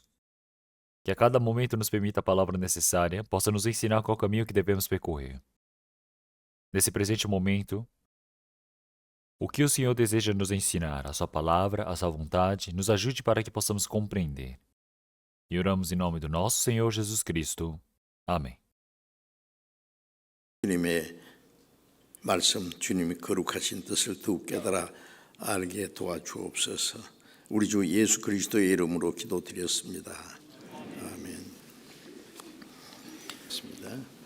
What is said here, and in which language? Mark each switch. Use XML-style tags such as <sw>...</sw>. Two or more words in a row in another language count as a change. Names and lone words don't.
<pt>Que a cada momento nos permita a palavra necessária, possa nos ensinar qual caminho que devemos percorrer. Nesse presente momento, o que o Senhor deseja nos ensinar, a sua palavra, a sua vontade, nos ajude para que possamos compreender. E oramos em nome do nosso Senhor Jesus Cristo. Amém.</pt> <ko>주님의 말씀, 주님이 거룩하신 뜻을 더욱 깨달아 알게 도와주옵소서. 우리 주 예수 그리스도의 이름으로 기도드렸습니다. 아멘. 있습니다.</ko>